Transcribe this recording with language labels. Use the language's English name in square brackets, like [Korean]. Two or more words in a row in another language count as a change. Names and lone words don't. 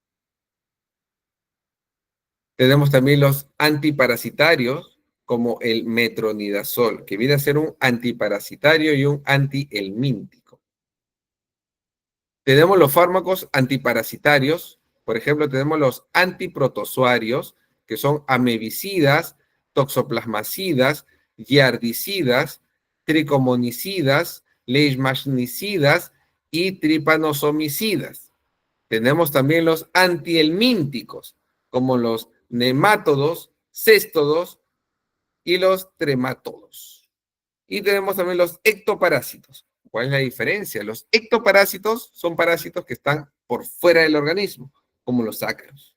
[Spanish] Tenemos también los antiparasitarios, como el metronidazol, que viene a ser un antiparasitario y un antihelmíntico. Tenemos los fármacos antiparasitarios, por ejemplo, tenemos los antiprotozoarios, que son amebicidas, toxoplasmacidas, yardicidas, tricomonicidas, leishmanicidas y tripanosomicidas. Tenemos también los antihelmínticos, como los nemátodos, céstodos y los tremátodos. Y tenemos también los ectoparásitos. ¿Cuál es la diferencia? Los ectoparásitos son parásitos que están por fuera del organismo, como los ácaros.